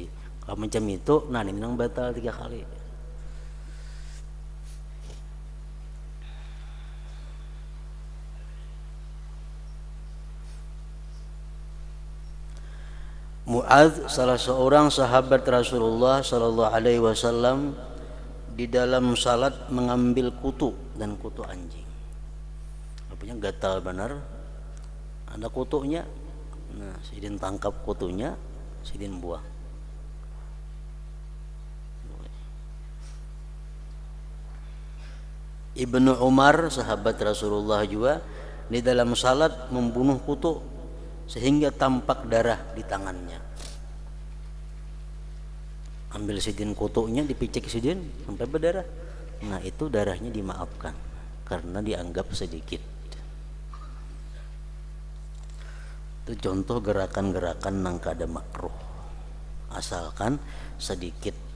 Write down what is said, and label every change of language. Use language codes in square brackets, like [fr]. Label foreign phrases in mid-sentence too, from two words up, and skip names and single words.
[bjn] Kalau macam itu, nah ini nang batal 3 kali. [id] Mu'adz, salah seorang sahabat Rasulullah [ar] صلى الله عليه وسلم, [id] di dalam salat mengambil kutu, dan kutu anjing. Artinya gatal benar, ada kutunya. [bjn] Nah, sidin tangkap kutunya, sidin buang. [id] Ibnu Umar, sahabat Rasulullah juga, di dalam salat membunuh kutu sehingga tampak darah di tangannya. [bjn] Ambil sidin kutunya, dipicik sidin sampai berdarah. [id] Nah, itu darahnya dimaafkan karena dianggap sedikit. [bjn] Itu contoh gerakan-gerakan nang kada makruh, asalkan sedikit.